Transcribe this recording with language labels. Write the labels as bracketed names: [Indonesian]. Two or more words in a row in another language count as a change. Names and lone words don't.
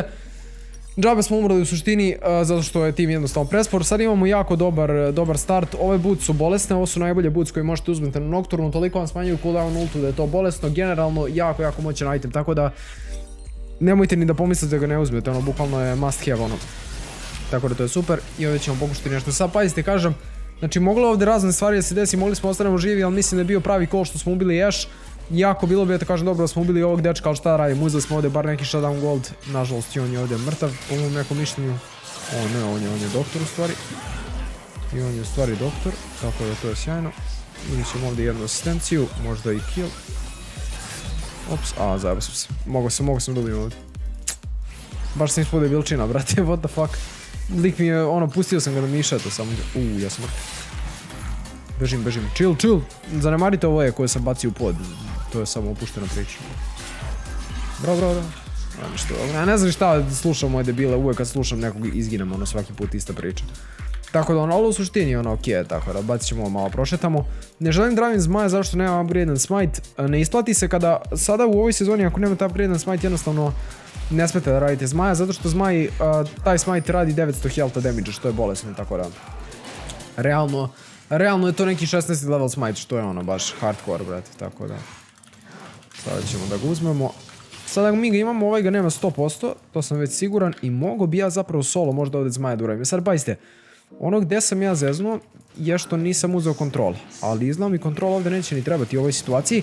[Bosnian] Džabe smo umrli u suštini, zato što je tim jednostavno prespor. Sad imamo jako dobar start. Ove boots su bolesne, ovo su najbolje boots koje možete uzmeti na Nocturnu, toliko vam smanjuju cooldown ultu da je to bolesno. Generalno, jako moćan item, tako da nemojte ni da pomislite da ga ne uzmete, ono, bukvalno je [English] must have, [Bosnian] ono. Tako da to je super i ovdje ćemo pokušati nešto. Sad pazite, kažem, znači moglo ovdje razne stvari da se desi, mogli smo ostanemo živi, ali mislim da je bio pravi call što smo ubili Ashe. Jako bilo bi, da kažem, dobro da smo ubili ovog dečka, ali šta radimo, uzeli smo ovdje bar neki [English] shutdown gold, [Bosnian] nažalost i on je ovdje mrtav, po mom nekom mišljenju. O ne, on je doktor u stvari. I on je u stvari doktor, tako da to je sjajno. Ili ćemo ovdje jednu asistenciju, možda i kill. Ops, zajebao sam se, mogo sam da ubijem ovdje. Baš sam ispod debilčina, brate, [English] what the fuck. [Bosnian] Lik mi je, ono, pustio sam ga da mi išeto samo. Ja sam mrtav. Bežim, chill. Zanemarite ovo koje sam bacio u pod. To je samo opuštena priča. Bravo. Ja ne znam šta slušam moje debile, uvijek kad slušam nekog izginem, ono, svaki put ista priča. Tako da ono, ali u suštini ono okej, tako da bacit ćemo ovo malo prošetamo. Ne želim dravim zmaja zašto nema upgradean smite. Ne isplati se kada, sada u ovoj sezoni ako nemate upgradean smite jednostavno ne smete da radite zmaja, zato što zmaj, taj smite radi 900 [English] health damage, [Bosnian] što je bolesno, tako da. Realno je to neki 16. [English] level smite, [Bosnian] što je ono baš hardcore, brate, tako da. Sada ćemo da ga uzmemo. Sada mi ga imamo, ovaj ga nema 100%, to sam već siguran i mogo bi ja zapravo solo možda ovdje zmaja da uradim. Sad pazite, ono gdje sam ja zeznuo je što nisam uzeo kontrol, ali izgleda mi kontrol ovdje neće ni trebati u ovoj situaciji.